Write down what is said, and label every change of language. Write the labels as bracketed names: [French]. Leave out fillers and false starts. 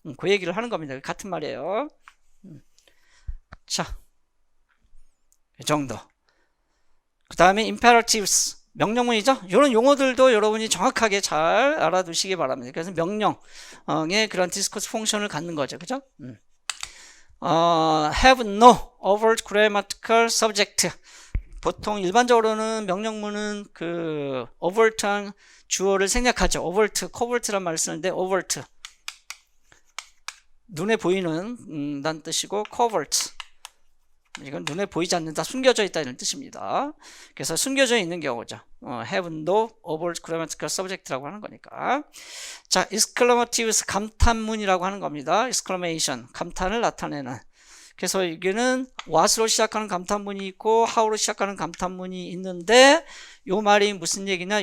[Korean] 그 얘기를 하는 겁니다. 같은 말이에요. 자, 이 정도. 그 다음에 imperatives 명령문이죠. 이런 용어들도 여러분이 정확하게 잘 알아두시기 바랍니다. 그래서 명령의 그런 디스코스 펑션을 갖는 거죠. 그죠? [English] have no overt grammatical subject. [Korean] 보통 일반적으로는 명령문은 그 overt한 주어를 생략하죠. overt, covert란 말을 쓰는데 overt 눈에 보이는 단 뜻이고, covert 이건 눈에 보이지 않는다, 숨겨져 있다 이런 뜻입니다. 그래서 숨겨져 있는 경우죠. [English] have no overt grammatical subject라고 [Korean] 하는 거니까. 자, exclamatives 감탄문이라고 하는 겁니다. exclamation 감탄을 나타내는. 그래서 이게는 what으로 시작하는 감탄문이 있고 how로 시작하는 감탄문이 있는데, 요 말이 무슨 얘기냐?